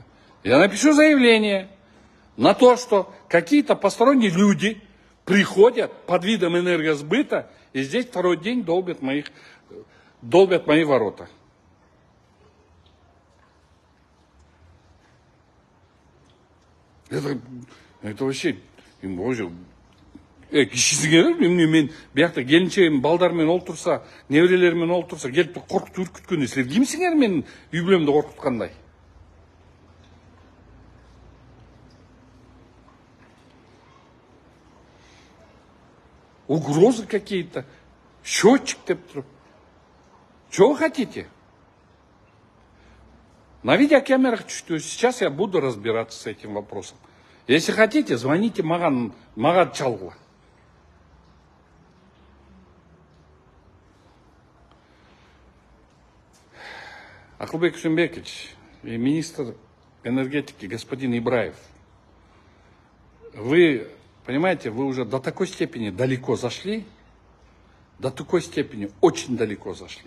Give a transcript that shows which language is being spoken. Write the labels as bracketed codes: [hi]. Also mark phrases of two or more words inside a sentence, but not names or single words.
[ru] Я напишу заявление на то, что какие-то посторонние люди приходят под видом энергосбыта и здесь второй день долбят мои ворота. Это вообще, [ky] мен биякта келинчегим балдармен олтурса, неберелермен олтурса, келип коркутуп үркүткөндө силер кимсиңер менин үй бүлөмдү коркуткандай? [ru] Угрозы какие-то, счетчик [ky] деп туруп. [ru] Чего вы хотите? На видеокамерах чувствую, сейчас я буду разбираться с этим вопросом. Если хотите, звоните [ky] маған чалгыла. [ru] Акылбек Кусенбекович и министр энергетики господин Ибраев, вы понимаете, вы уже до такой степени далеко зашли, до такой степени очень далеко зашли.